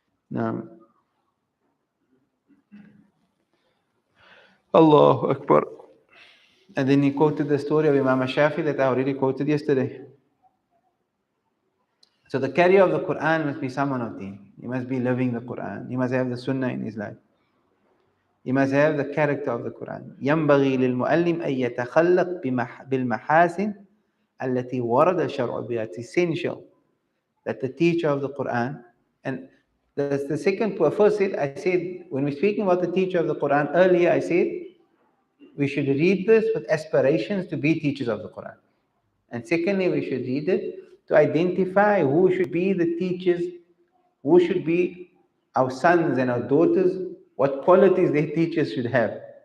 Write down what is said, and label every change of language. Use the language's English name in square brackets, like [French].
[English] Now, Allahu Akbar. And then he quoted the story of Imam Shafi that I already quoted yesterday. So the carrier of the Quran must be someone of deen. He must be living the Quran. He must have the sunnah in his life. He must have the character of the Quran. [Arabic] ينبغي للمؤلم أن يتخلق بالمحاسن التي ورد الشرع بها. [English] It's essential that the teacher of the Quran, and that's the second, first I said, when we're speaking about the teacher of the Quran, earlier I said, we should read this with aspirations to be teachers of the Quran. And secondly, we should read it to identify who should be the teachers, who should be our sons and our daughters, what qualities their teachers should have.